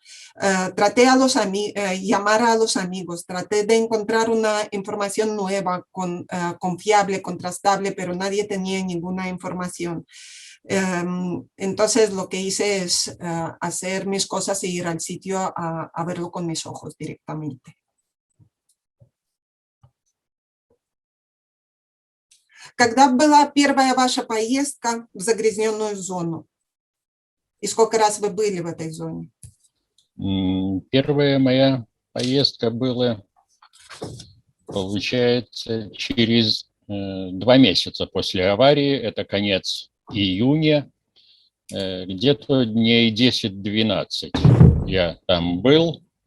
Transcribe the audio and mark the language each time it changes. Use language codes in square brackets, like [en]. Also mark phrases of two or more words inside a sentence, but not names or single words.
[es] Traté llamar a los amigos, traté de encontrar una información nueva, confiable, contrastable, pero nadie tenía ninguna información. Entonces lo que hice es hacer mis cosas e ir al sitio a verlo con mis ojos directamente. [ru] Когда была первая ваша поездка в загрязненную зону? И сколько раз вы были в этой зоне? Первая моя поездка была, получается, через 2 месяца после аварии, это конец июня, где-то дней 10-12 я там был,